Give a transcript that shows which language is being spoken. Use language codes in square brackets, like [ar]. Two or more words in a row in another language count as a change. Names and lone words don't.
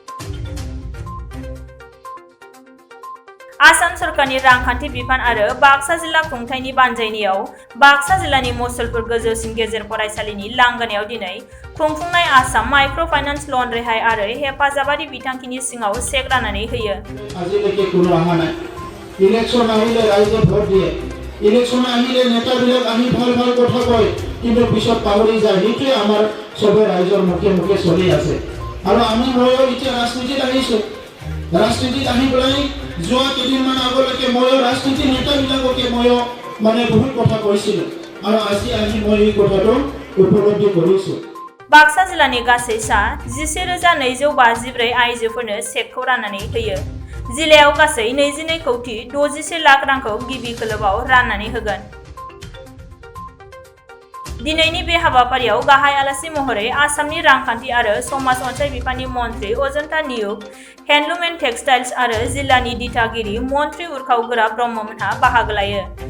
[brx] आसाम सरकारनि रांखान्थि बिफान आरो बाक्सा जिल्ला खुंथायनि बानजायनायाव बाक्सा जिल्लानि मसलपुर गोजौसिन गेजेर फरायसालिनि लांगोनायाव दिनै खुंफुंनाय आसाम [en] micro finance loan [brx] रेहाय आरो हेफाजाबारि बिथांखिनि सिङाव चेक राननानै होयो। [as] আজিলৈকে কোনো অহা নাই। ইলেকশ্যন আহিলে ৰাইজে ভোট দিয়ে। ইলেকশ্যন আহিলে নেতাবিলাক আহি ভাল ভাল কথা কয়, কিন্তু পিছত পাহৰি যায়। সেইটোৱে আমাৰ সবে ৰাইজৰ মুখে মুখে চলি আছে। আৰু ময়ো এতিয়া ৰাজনীতিত আহিছোঁ। ৰাজনীতিত আহি পেলাই যোৱা কেইদিনমান আগলৈকে ময়ো ৰাজনীতি নেতাবিলাককে ময়ো বহুত কথা কৈছিলোঁ। আৰু আজি আহি মই এই কথাটো উপলব্ধি কৰিছোঁ। [brx] बाक्सा जिल्लानि गासै सा 11,254 आइजोफोरनो चेकखौ राननानै होयो। जिल्लायाव गासै 22 कौटि 61 लाख रांखौ गिबि खोलोबआव राननानै होगोन। दिनैनि बे हाबाफारियाव गाहाय आलासि महरै आसामनि रांखान्थि आरो समाज अनसाय बिफाननि मन्थ्रि अजन्ता नियुग, [en] handloom and textiles [brx] आरो जिल्लानि दिथागिरि मन्थ्रि उरखाव गोरा ब्रह्ममोनहा बाहागो लायो।